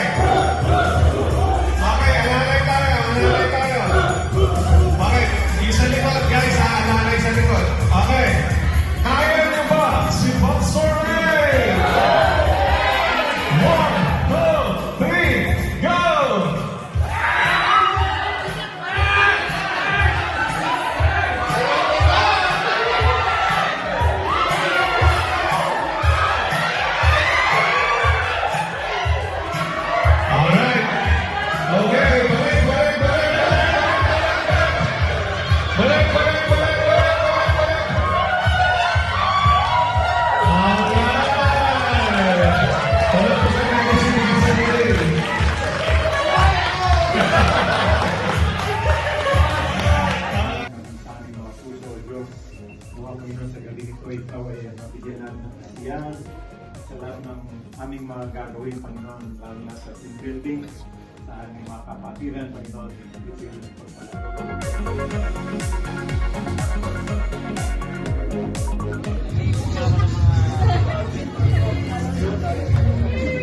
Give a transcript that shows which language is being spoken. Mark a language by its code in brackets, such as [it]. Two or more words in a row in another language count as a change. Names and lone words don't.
[tl] Okay, alalay tayo. Alalay tayo. Okay, yung sa likod, guys, alalay sa likod. Okay. Kaya nyo ba si Boxer Ray? 1, 2, 3, go! Alright. Okay, balik, balik, balik, balik, balik, balik, balik, balik, balik, balik. Alright. Palakpakan natin si Boxer Ray. Sa aming mga puso, Diyos, buha mo yun sa galing ito, ikaw ay mabigyan namin ng kasiyahan sa lahat ng aming mga gagawin, Panginoon, lalo na sa [en] team building, [tl] sa aming mga kapatiran, Panginoon, bigyan ng pagpapalala.